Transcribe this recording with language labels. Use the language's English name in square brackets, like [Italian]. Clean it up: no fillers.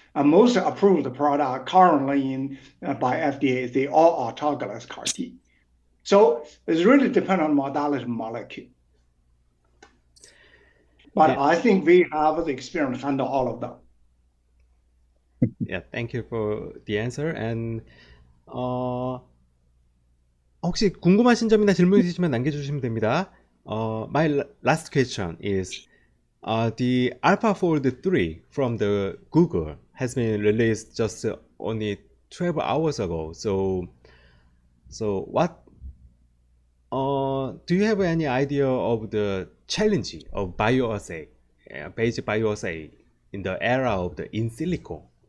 [English] Most approved product currently by FDA, they all autologous CAR T. So it's really depend on modality molecule. But Yeah. I think we have the experience to handle all of them. Yeah, thank you for the answer. [Korean] And 혹시 궁금하신 점이나 질문 있으시면 남겨주시면 됩니다. [English] My last question is the AlphaFold 3 from the Google has been released just only 12 hours ago. So what do you have any idea of the challenge of bioassay, basic bioassay in the era of the in silico?